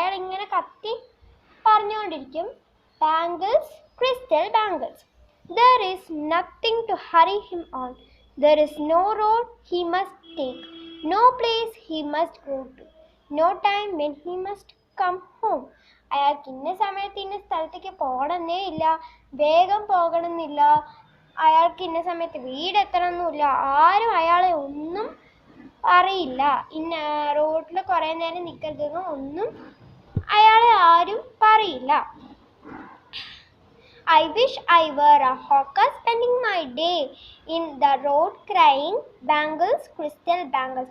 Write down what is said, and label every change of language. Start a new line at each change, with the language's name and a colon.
Malayalam: അയാൾ ഇങ്ങനെ കത്തി പറഞ്ഞുകൊണ്ടിരിക്കും, bangles, crystal bangles.
English: There is nothing to hurry him on. There is no road he must take, no place he must go to, no time when he must come home.
Malayalam: അയാൾക്ക് ഇന്ന സമയത്ത് ഇന്ന സ്ഥലത്തേക്ക് പോകണമെന്നേ ഇല്ല, വേഗം പോകണമെന്നില്ല, അയാൾക്ക് ഇന്ന സമയത്ത് വീടെത്തണമെന്നില്ല, ആരും അയാളെ ഒന്നും അറിയില്ല. ഇന്ന റോഡിൽ കുറേ നേരം നിൽക്കരുതെന്നും ഒന്നും അയാളെ ആരും പറയില്ല.
English: I wish I were a hawker spending my day in the road crying bangles, crystal bangles.